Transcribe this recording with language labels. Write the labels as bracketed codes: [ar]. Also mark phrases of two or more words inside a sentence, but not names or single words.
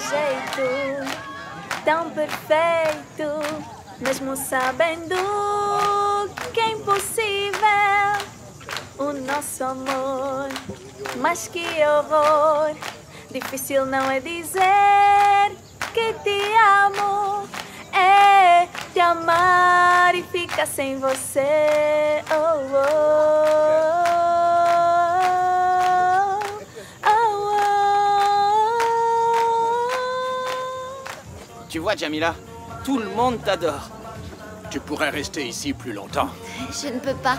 [pt] jeito tão perfeito, mesmo sabendo que é impossível o nosso amor. Mas que horror, difícil não é dizer que te amo, é te amar e ficar sem você. Oh, oh. [fr] Tu vois, Jamila, tout le monde t'adore. Tu pourrais rester ici plus longtemps. Je ne peux pas.